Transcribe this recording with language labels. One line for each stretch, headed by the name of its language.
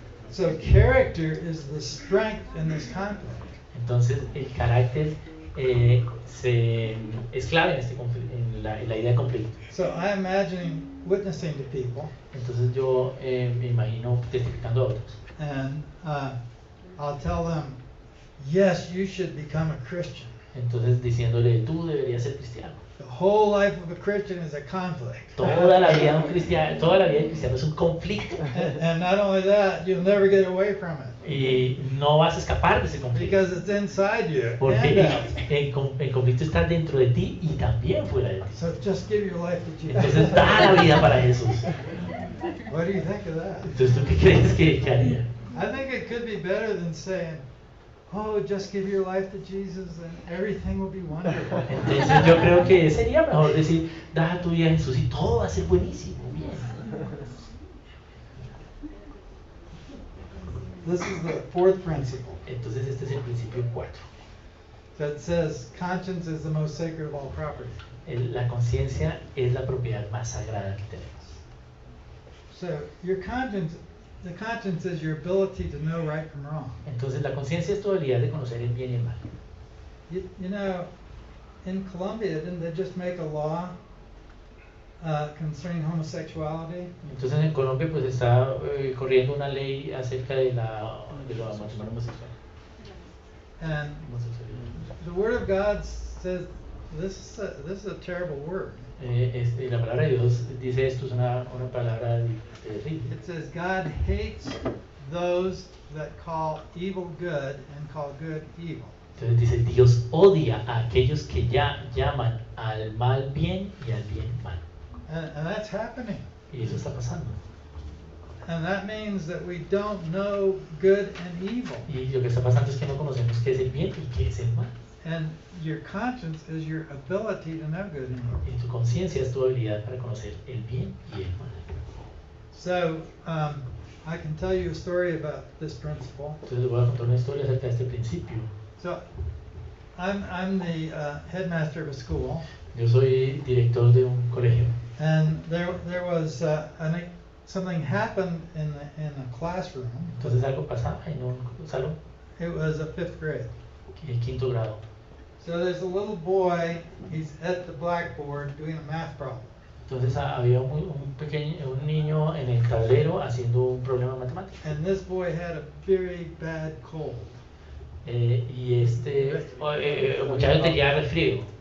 English: So character is the strength in this conflict.
Spanish: Entonces, el carácter es clave en, en la idea de conflicto.
English: So I imagine witnessing to people.
Spanish: Entonces yo me imagino testificando a otros.
English: And I'll tell them, yes, you should become a Christian.
Spanish: Entonces diciéndole, tú deberías ser cristiano.
English: The whole life of a Christian is a conflict.
Spanish: Toda la vida de un cristiano, toda la vida del cristiano es un conflicto.
English: And not only that, you'll never get away from it.
Spanish: Y no vas a escapar de ese conflicto.
English: Because it's inside you.
Spanish: Porque
English: And out.
Spanish: el conflicto está dentro de ti y también fuera de ti.
English: So just give your life to Jesus.
Spanish: Entonces da la vida para Jesús.
English: What do you think of that?
Spanish: Entonces, ¿tú qué crees que haría?
English: I think it could be better than saying, oh, just give your life to Jesus and everything will be wonderful.
Spanish: Entonces yo creo que sería mejor decir, da tu vida a Jesús y todo va a ser buenísimo, bien.
English: This is the fourth principle.
Spanish: Entonces este es el principio 4.
English: That says conscience is the most sacred of all property.
Spanish: La conciencia es la propiedad más sagrada que tenemos.
English: So your conscience, the conscience is your ability to know right from wrong.
Spanish: Entonces la conciencia es tu habilidad de conocer el bien y el mal.
English: You know, in Colombia, didn't they just make a law concerning homosexuality?
Spanish: Entonces en Colombia pues está corriendo una ley acerca de la matrimonio homosexual.
English: And the Word of God says this is a terrible word.
Spanish: La palabra de Dios dice esto es una palabra terrible.
English: It says God hates those that call evil good and call good evil.
Spanish: Entonces dice Dios odia a aquellos que ya llaman al mal bien y al bien mal.
English: And that's happening.
Spanish: Y eso está pasando.
English: And that means that we don't know good and evil.
Spanish: Y lo que está pasando es que no conocemos qué es el bien y qué es el mal.
English: And your conscience is your ability to know good and evil.
Spanish: Y tu conciencia es tu habilidad para conocer el bien y el mal.
English: So I can tell you a story about this principle.
Spanish: Entonces les voy a contar una historia acerca de este principio.
English: So I'm the headmaster of a school.
Spanish: Yo soy director de un colegio.
English: And there was something happened in a classroom.
Spanish: Entonces algo pasaba en un salón,
English: It was a 5th grade.
Spanish: quinto grado.
English: So there's a little boy, he's at the blackboard doing a math problem.
Spanish: Entonces había un niño en el tablero haciendo un problema matemático.
English: And this boy had a very bad cold.
Spanish: Y este muchacho tenía resfrío.